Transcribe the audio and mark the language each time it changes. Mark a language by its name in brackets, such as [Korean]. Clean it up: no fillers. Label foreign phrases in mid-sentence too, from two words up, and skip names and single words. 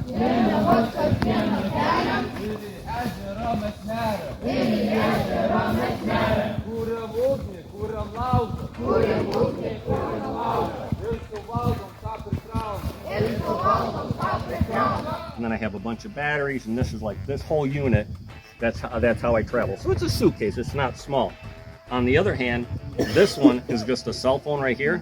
[Lithuanian] Vėliau mus kasdieną keliam. Ir į ežerą mes neriam. Ir į ežerą mes neriam. Kūriam ugnį, kūriam laužą. Kūriam ugnį, kūriam laužą. Ir suvaldom tą prikraunam. Ir suvaldom tą prikraunam. [English] And then I have a bunch of batteries, and this is like this whole unit. That's how I travel. So it's a suitcase. It's not small. On the other hand, this one is just a cell phone right here.